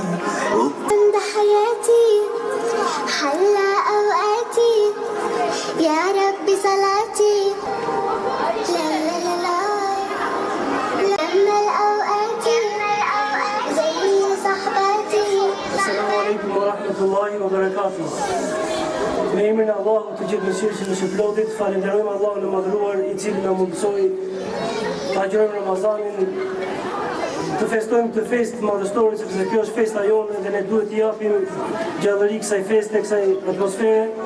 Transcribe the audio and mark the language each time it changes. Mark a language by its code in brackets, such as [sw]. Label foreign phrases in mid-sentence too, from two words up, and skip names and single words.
[ar] عند حياتي حلى أوقاتي يا ربي صلاتي لا لا لا لا لما الأوقات زي صحباتي. السلام عليكم ورحمة الله وبركاته. [sq] Me emrin e Allahut të gjithë mëshirshëm dhe shpëlotit, falenderojmë Allahun e madhëruar i cili na mundsoi ta agjërojmë Ramazanin, të festojmë këtë festë madhështore, sepse kjo është festa jonë dhe ne duhet t'i japim gjallëri kësaj feste, kësaj atmosfere.